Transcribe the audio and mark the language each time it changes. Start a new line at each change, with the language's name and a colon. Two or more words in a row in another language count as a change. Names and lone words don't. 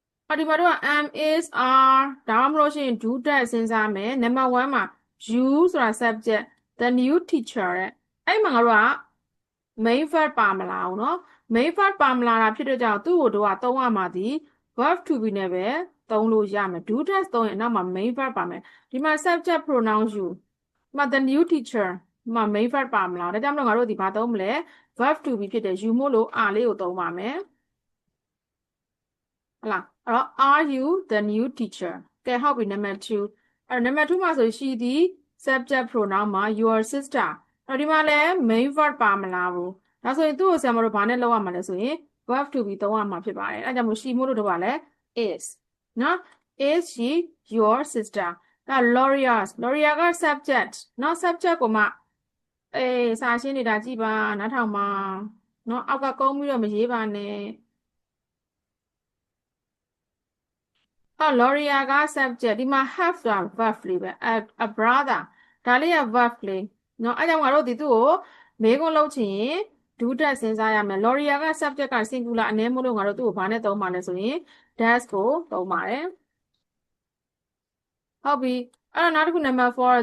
Burmese: ဒီမှာတော့
English: am is are
Burmese: ဒါမှမဟုတ်ရှင်
English: do that
Burmese: စဉ်းစားမယ် number 1မှာ you ဆိုတာ subject
English: the new teacher
Burmese: တဲ့အဲ့မှာငါတို့က
English: main verb
Burmese: ပါမလားဘူးเนาะ
English: main verb
Burmese: ပါမလားတာဖြစ်တဲ့ကြောင့်သူ့ကိုတော့သုံးရမှာဒီ
English: verb to be
Burmese: နဲ့ပဲသုံးလို့ရမယ်
English: do that
Burmese: သုံးရင်နောက်မှာ
English: main verb
Burmese: ပါမယ်ဒီမှာ
English: subject pronoun you
Burmese: ဒီမှာ
English: the new teacher
Burmese: ဒီမှာ
English: main verb
Burmese: ပါမလားဒါကြောင့်မလို့ငါတို့ဒီဘာသုံးမလဲ
English: verb to be
Burmese: ဖြစ်တယ် you မို့လို့ are လေးကိုသုံးပါမယ် ဟုတ်လားအဲ့တော့
English: are you the new teacher
Burmese: ကဲဟုတ်ပြီ number 2အဲ့ number 2မှာဆိုရှိသည် subject pronoun မှာ
English: your sister
Burmese: အဲ့ဒီမှာလဲ
English: main verb
Burmese: ပါမလားဘူးဒါဆိုရင်သူ့ကိုဆရာမတို့ဘာနဲ့လောက်ရမှာလဲဆိုရင်
English: verb to be
Burmese: သုံးရမှာဖြစ်ပါတယ်အဲ့ကြောင့်မို့ရှိမို့လို့တော့ပါလဲ is နော်
English: is she your sister
Burmese: ဒါ Loria က subject နော် subject ကိုမှစာရှင်းနေတာကြည့်ပါနားထောင်ပါနော်အောက်ကကုန်းပြီးတော့မရေးပါနဲ့ Loria က subject ဒီမှာ have ဆိုတာ verb လေးပဲ
English: a brother
Burmese: ဒါလေးက verb လေးနော်အဲ့ကြောင့်ငါတို့ဒီသူ့ကိုမေးခွန်းလုပ်ချင်ရင်
English: do that
Burmese: စဉ်းစားရမယ် Loria က subject က singular အနည်းမို့လို့ငါတို့သူ့ကိုဘာနဲ့သုံးပါလဲဆိုရင် does ကိုသုံးပါတယ်ဟုတ်ပြီအဲ့တော့နောက်တစ်ခု number 4